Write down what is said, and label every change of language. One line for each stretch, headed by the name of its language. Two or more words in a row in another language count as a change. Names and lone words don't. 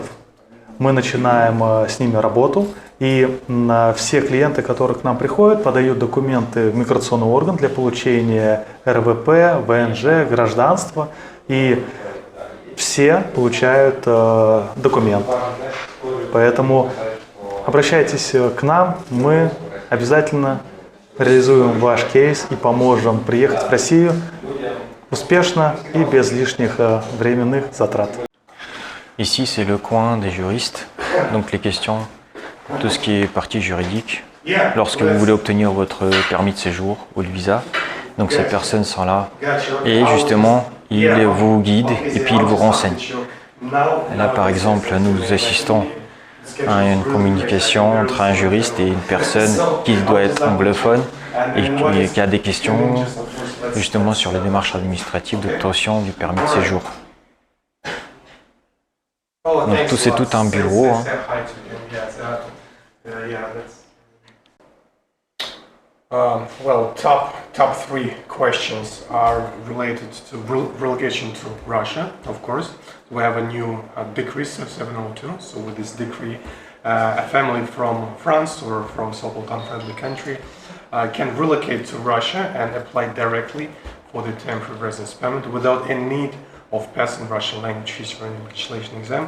Russian: Мы начинаем с ними работу, и все клиенты, которые к нам приходят, подают документы в миграционный орган для получения РВП, ВНЖ, гражданства, и все получают документ. Поэтому обращайтесь к нам, мы обязательно реализуем ваш кейс и поможем приехать в Россию успешно и без лишних временных затрат.
French: Ici, c'est le coin des juristes, donc les questions, tout ce qui est partie juridique, lorsque vous voulez obtenir votre permis de séjour ou le visa. Donc ces personnes sont là et justement, ils vous guident et puis ils vous renseignent. Là, par exemple, nous assistons à une communication entre un juriste et une personne qui doit être anglophone et qui a des questions justement sur les démarches administratives d'obtention du permis de séjour. Donc c'est tout un bureau.
English: Well, top three questions are related to relocation to Russia, of course. We have a new decree 702. So with this decree, a family from France or from so-called unfriendly country can relocate to Russia and apply directly for the temporary residence permit without any need of passing Russian language, history and legislation exam.